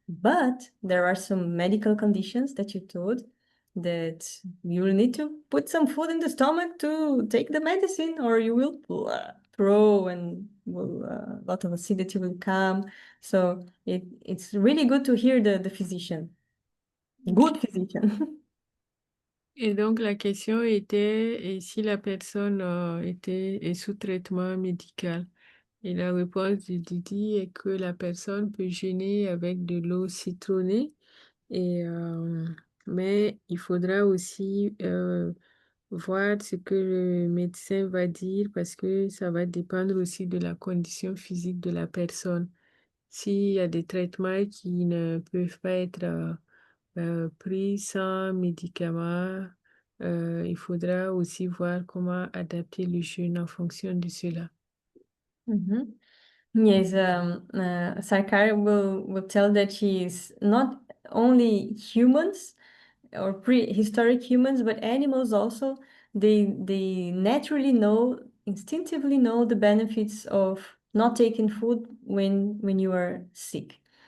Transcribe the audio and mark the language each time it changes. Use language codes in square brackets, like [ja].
[en] But there are some medical conditions that you told that you will need to put some food in the stomach to take the medicine, or you will throw and a lot of acidity will come. So it's really good to hear the physician. Good physician. [fr] Et donc la question était, et si la personne est sous traitement médical? Et la réponse du Didi est que la personne peut jeûner avec de l'eau citronnée, mais il faudra aussi voir ce que le médecin va dire parce que ça va dépendre aussi de la condition physique de la personne. S'il y a des traitements qui ne peuvent pas être pris sans médicaments, il faudra aussi voir comment adapter le jeûne en fonction de cela. Mhm. [en] Yes, Sarkar will tell that he's not only humans or prehistoric humans, but animals also. They naturally know, instinctively know the benefits of not taking food when you are sick.